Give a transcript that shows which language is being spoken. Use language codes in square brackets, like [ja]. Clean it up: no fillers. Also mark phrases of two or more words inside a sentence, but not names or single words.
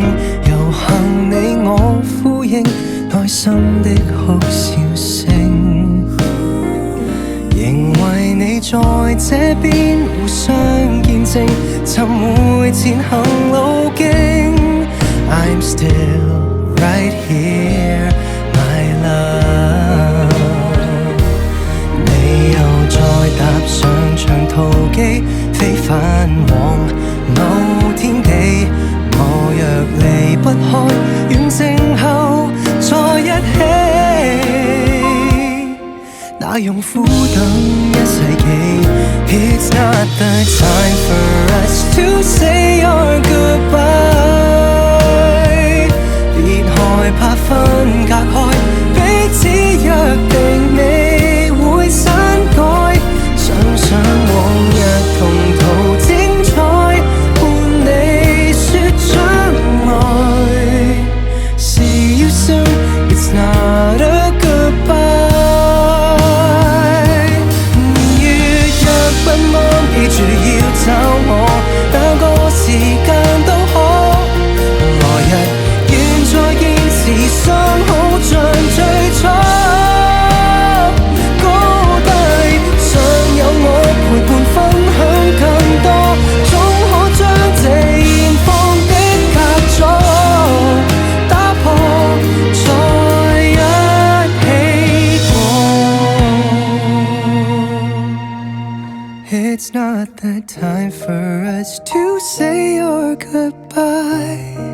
[yue] 有幸你我呼應，內心的哭笑聲，仍為你在這邊互相見證，尋回前行路徑。 [en] I'm still right here, my love。 [yue] 你又再踏上長途機，飛返往某天地。我若離不開，遠征後再一起，那用苦等一世紀。 [en] It's not the time for us to say our goodbye。 [yue] 別害怕分隔開，彼此約定未會刪改。想想往日同途精彩，伴你說將來。 [en] See you soon, it's not a goodbye。 [yue] 如若不安，記住要找我，哪個時間都可。來日願再見時，相好像最初。高低尚有我陪伴分享更多，總可將這現況的隔阻打破，再一起過。 [en] It's not the time for us to say our goodbye。